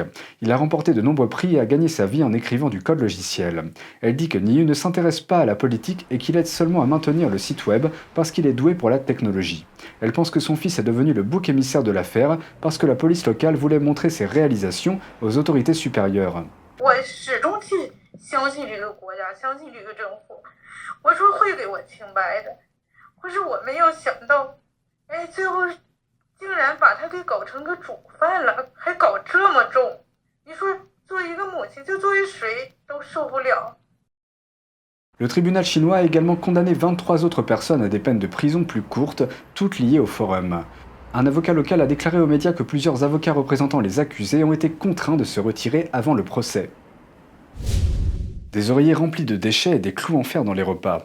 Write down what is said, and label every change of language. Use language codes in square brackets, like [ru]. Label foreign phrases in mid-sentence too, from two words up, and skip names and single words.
[fr] Il a remporté de nombreux prix et a gagné sa vie en écrivant du code logiciel. Elle dit que Niu ne s'intéresse pas à la politique et qu'il aide seulement à maintenir le site web parce qu'il est doué pour la technologie. Elle pense que son fils est devenu le bouc émissaire de l'affaire parce que la police locale voulait montrer ses réalisations aux autorités supérieures. [zh] 我始终去相信这个国家，相信这个政府，我说会给我清白的，可是我没有想到，哎，最后。竟然把他给搞成个主犯了，还搞这么重！你说，作为一个母亲，就作为谁都受不了。 [fr] Le tribunal chinois a également condamné 23 autres personnes à des peines de prison plus courtes, toutes liées au forum. Un avocat local a déclaré aux médias que plusieurs avocats représentant les accusés ont été contraints de se retirer avant le procès. Des oreillers remplis de déchets et des clous en fer dans les repas.